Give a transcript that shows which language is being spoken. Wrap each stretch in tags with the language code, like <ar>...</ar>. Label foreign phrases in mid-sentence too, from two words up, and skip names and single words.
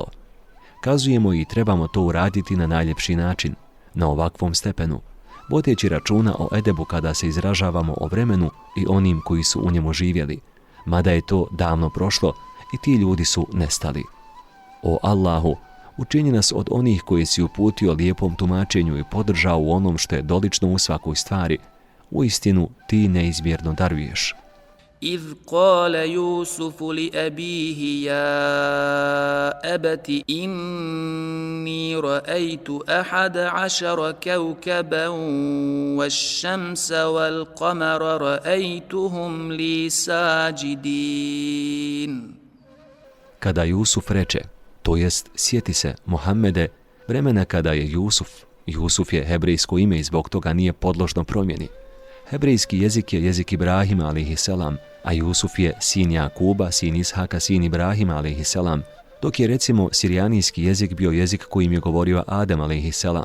<bs>Kazujemo i trebamo to uraditi na najljepši način, na ovakvom stepenu, vodeći računa o edebu kada se izražavamo o vremenu i onim koji su u njemu živjeli, mada je to davno prošlo i ti ljudi su nestali. O Allahu, učini nas od onih koji si uputio lijepom tumačenju i podržao u onom što je dolično u svakoj stvari. Uistinu ti neizmjerno daruješ.</bs> <ar>إذ قال يوسف لأبيه يا أبت إني رأيت 11 كوكبا والشمس والقمر رأيتهم لي ساجدين.</ar> <bs>Kada Jusuf reče, to jest sjeti se, Muhammede, vremena kada je Jusuf je hebrejsko ime i zbog toga nije podložno promjeni. Hebrejski jezik je jezik Ibrahima alejhiselam, a Jusuf je sin Jakuba, sin Ishaka, sin Ibrahima alejhiselam, dok je recimo sirijanijski jezik bio jezik kojim je govorio Adem alejhiselam.</bs>